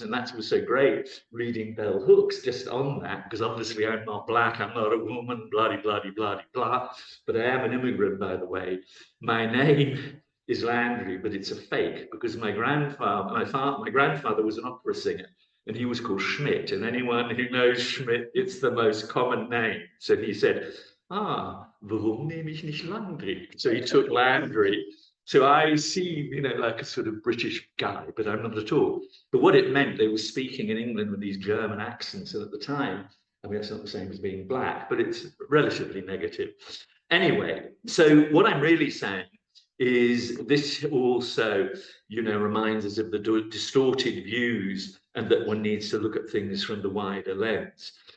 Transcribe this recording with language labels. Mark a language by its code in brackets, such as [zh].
[en] And that was so great reading Bell Hooks just on that, because obviously I'm not black, I'm not a woman, bloody, bloody, bloody, blah. But I am an immigrant, by the way. My name is Landry, but it's a fake, because my grandfather was an opera singer, and he was called Schmidt. And anyone who knows Schmidt, it's the most common name. So he said, [de] warum nehme ich nicht Landry? [en] So he took Landry. So I seem, like a sort of British guy, but I'm not at all. But what it meant, they were speaking in England with these German accents. And at the time, I mean, it's not the same as being black, but it's relatively negative. Anyway, so what I'm really saying is this also, reminds us of the distorted views, and that one needs to look at things from the wider lens.